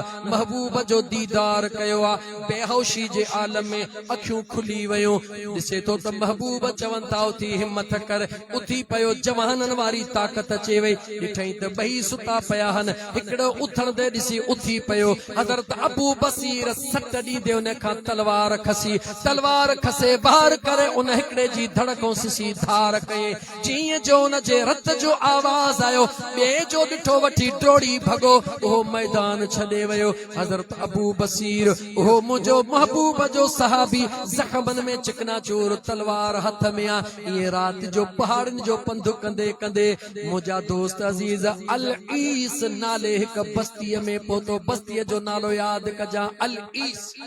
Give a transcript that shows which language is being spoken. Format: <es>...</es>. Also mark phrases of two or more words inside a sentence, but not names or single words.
<sd>महबूब जो दीदार कयो आहे बेहोशी जे आलम में अखियूं खुली वयूं ॾिसे थो त महबूब चवनि था उथी हिम्मत कर उथी पियो जवाननि वारी ताक़त अचे वई ॾिठई त ॿई सुता पिया आहिनि हिकिड़ो उथण ते ॾिसी उथी पियो हज़रत अबू बसीर सट दे उन खां तलवार खसी तलवार खसे बाहर करे उन हिकड़े जी धड़कों सिसी धार कए जीअं जो उन जे रत जो आवाज आयो ॿिए जो ॾिठो वठी डोड़ी भगो उहो मैदान छॾे वियो हज़रत अबू बसीर उहो मुंहिंजो महबूब जो सहाबी ज़ख़्मनि में चिकनाचूर तलवार हथ में आ इएं रात जो पहाड़नि जो पंधु कंदे कंदे मुंहिंजा दोस्त अज़ीज अल ईस नाले हिक बस्तीअ में पहुतो बस्तीअ जो नालो यादि कजां अल ईस</sd>